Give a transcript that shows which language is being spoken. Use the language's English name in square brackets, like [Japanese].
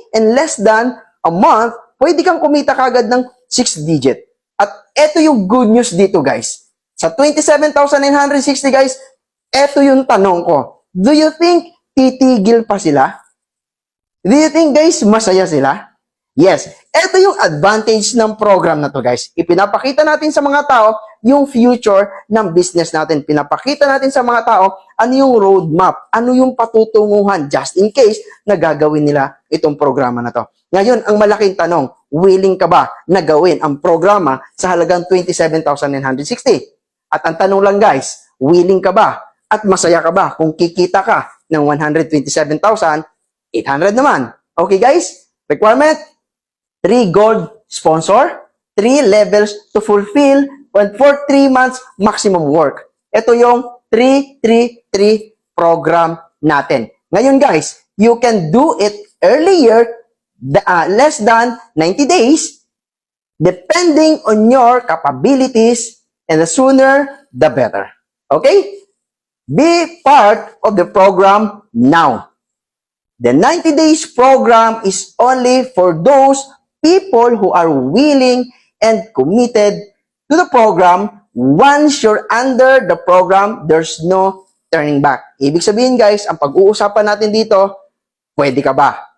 [English] In less than a month, [Filipino] pwede kang kumita kagad ng 6 digit. At eto yung good news dito guys. Sa 27,960 guys, eto yung tanong ko. [English] Do you think [Filipino] titigil pa sila? [English] Do you think guys, [Filipino] masaya sila? Yes. Ito yung advantage ng program na to guys. Ipinapakita natin sa mga tao yung future ng business natin. Pinapakita natin sa mga tao ano yung roadmap, ano yung patutunguhan [English] just in case [Filipino] na gagawin nila itong programa na to. Ngayon, ang malaking tanong, willing ka ba na gawin ang programa sa halagang 27,960? At ang tanong lang guys, willing ka ba at masaya ka ba kung kikita ka ng 127,800 naman? [English] Okay guys? Requirement? 3 gold sponsor, 3 levels to fulfill, and for 3 months maximum work. [Filipino] Ito yung 333 program natin. [English] Ngayon guys, you can do it earlier, less than 90 days, depending on your capabilities, and the sooner, the better. Okay? Be part of the program now. The 90 days program is only for those people who are willing and committed to the program. Once you're under the program, there's no turning back. [Filipino] Ibig sabihin guys, ang pag-uusapan natin dito, pwede ka ba?